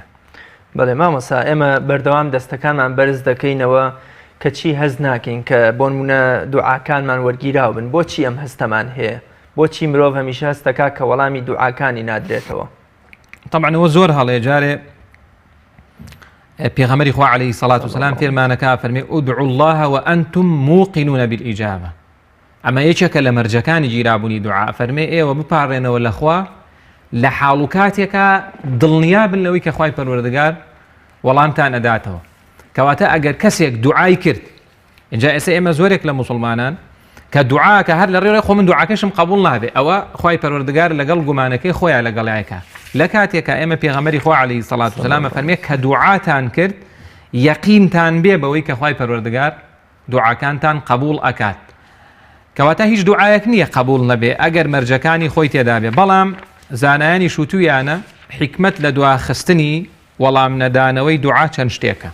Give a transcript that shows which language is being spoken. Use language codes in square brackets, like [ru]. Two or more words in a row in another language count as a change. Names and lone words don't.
[ckb] بەڵێ مامۆستا ئێمە بەردەوام دەستەکانمان بەرز دەکەینەوە کەچی هەز ناکەین کە بۆ نمونە دوعاکانمان وەرگیراو بن بۆچی ئەم هەستەمان هەیە بۆچی مرۆڤ هەمیشە هەستەکە کە وەڵامی دوعاکانی نادرێتەوە. طبعا ئەوە زۆر هەڵەیە جارێ پێغەمبەری خوا [ar] عەلەیهی سەڵات وسەلام [ckb] فێرمانەکە فەرمێ [ar] ادعوا الله وأنتم موقنون بالإجابة [ckb] ئەمە یەکێکە لە مەرجەکانی گیرابوونی دوعا فەرمێ ئێوە بپارڕێنەوە لەخوا لە حاڵ و کاتێکە دڵنیا بن لەوەی کە خوای پەروەردگار وەڵامتان ئەداتەوە کەواتە ئەگەر کەسێک دوعای کرد اینجا ئێستا ئێمە زۆرێک لە موسڵمانان کە دوعاکە هەر لە ڕێڕێ خۆ من دوعاکەشم قبول نابێ ئەوە خوای پەروەردگار لەگەڵ گومانەکەی خۆیان لەگەڵایەکە لە کاتێکە ئێمە پێغەمبەری خوا [ar] عەلەیهی سەڵات وسەلام [ckb] فەرمێ کە دوعاتان کرد یەقینتان بێ بەوەی کە خوای پەروەردگار دوعاکانتان قبول ئەکات کەواتە هیچ دوعایەک نییە قبول نەبێ ئەگەر مەرجەکانی خۆی تێدا بێ بەڵام زانایانی شوتویانە حکمت لە دواخستنی وەڵام نەدانەوەی دوعا چەند شتێکە.